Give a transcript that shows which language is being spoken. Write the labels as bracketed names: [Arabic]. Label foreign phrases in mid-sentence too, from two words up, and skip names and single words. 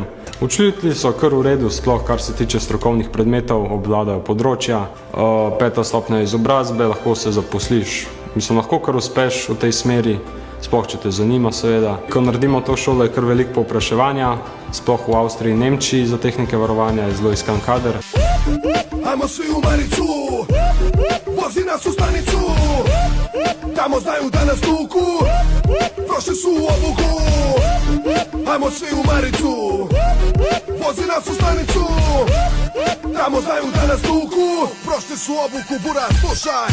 [Slovenian] Učitelji so kar v redu, sploh kar se tiče strokovnih predmetov, obvladajo področja. 5. stopnja izobrazbe, lahko se zaposliš, lahko kar uspeš v tej smeri, sploh če te zanima seveda. Ko naredimo to šolo, je kar veliko povpraševanja, sploh v Avstriji in Nemčiji za tehnike varovanja je zelo iskan kader. [Serbian] Ajmo svi u Maricu, vozi nas u stanicu, tamo znaju da nas tuku, prošli su u obuku. Ajmo svi u Maricu, vozi nas u stanicu, tamo znaju da nas tuku, prošli su obuku, buraz, slušaj.